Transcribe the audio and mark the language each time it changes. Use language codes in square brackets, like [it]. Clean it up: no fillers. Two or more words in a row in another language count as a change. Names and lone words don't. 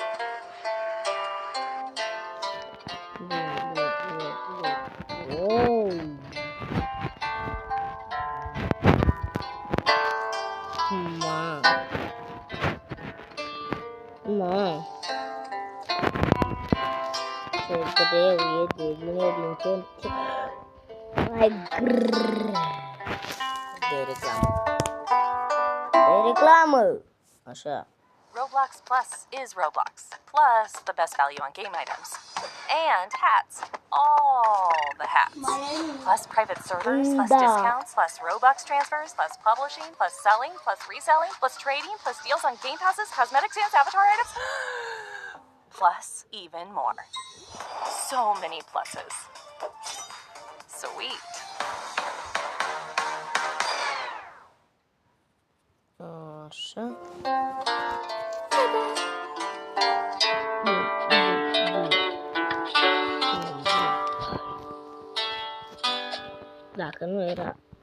[ro] Oh. Ma. Ma. Ce greu e de bine din ce în ce mai greu. De reclamă. De reclamă. Așa. [en] Roblox Plus is Roblox, plus the best value on game items. And hats. All the hats. Plus private servers, plus [ro] Da. [en] discounts, plus Robux transfers, plus publishing, plus selling, plus reselling, plus trading, plus deals on game passes, cosmetics, and avatar items. Plus even more. So many pluses. Sweet. [ro] Așa. Dacă nu era...